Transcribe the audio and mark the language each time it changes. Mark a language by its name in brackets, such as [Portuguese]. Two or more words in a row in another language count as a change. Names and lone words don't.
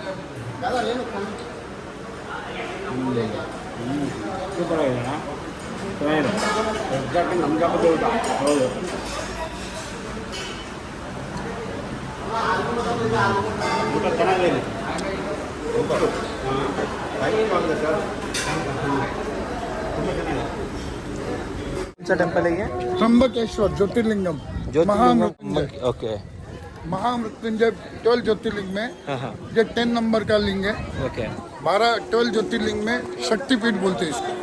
[Kannada] ಸೂಪರ್ ಆಗಿದೆ ಚೆನ್ನಾಗಿದೆ, ಎಕ್ಸಾಕ್ಟ್ ನಮ್ಮ ಜಾಗದ ಊಟ. ಹೌದು, ಊಟ ಚೆನ್ನಾಗಿದೆ. [English] super temple [Hindi] त्र्यंबकेश्वर ज्योतिर्लिंगम महामृत्युंजय. ओके, महामृत्युंजय 12 ज्योतिर्लिंग में ये 10 नंबर का लिंग है. ओके, 12 ज्योतिर्लिंग में शक्तिपीठ बोलते हैं इसको.